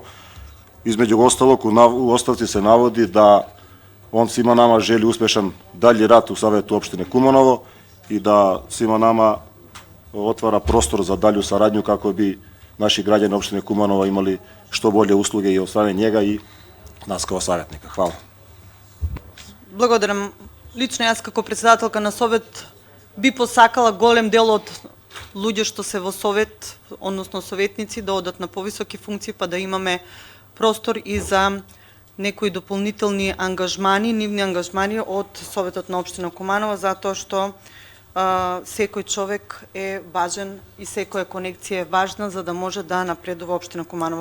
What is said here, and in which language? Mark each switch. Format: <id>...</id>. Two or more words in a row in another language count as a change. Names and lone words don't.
<sr>Između ostalog, u ostavci se navodi da on svima nama želi uspešan dalji rad u Savetu opštine Kumanovo i da svima nama otvara prostor za dalju saradnju kako bi naši građani opštine Kumanovo imali što bolje usluge i od strane njega i nas kao savjetnika. Hvala.</sr> <mk>Благодарам. Лично јас како председателка на совет би посакала голем дел од луѓе што се во совет, односно советници, да одат на повисоки функции, па да имаме простор и за некои дополнителни ангажмани, нивни ангажмани од Советот на општина Куманово, затоа што секој човек е важен и секоја конекција е важна за да може да напредува општина Куманово.</mk>